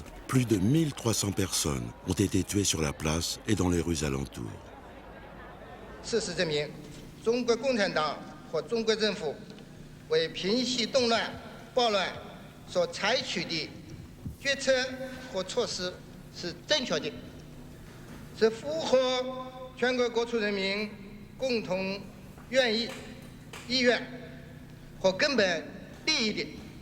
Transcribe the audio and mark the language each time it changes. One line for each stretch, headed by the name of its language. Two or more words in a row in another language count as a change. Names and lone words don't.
French: plus de 1300 personnes ont été tuées sur la place et dans les rues alentours.
Chinese: 事实证明，中国共产党和中国政府为平息动乱、暴乱所采取的决策和措施是正确的，是符合全国各处人民共同意愿和根本利益的。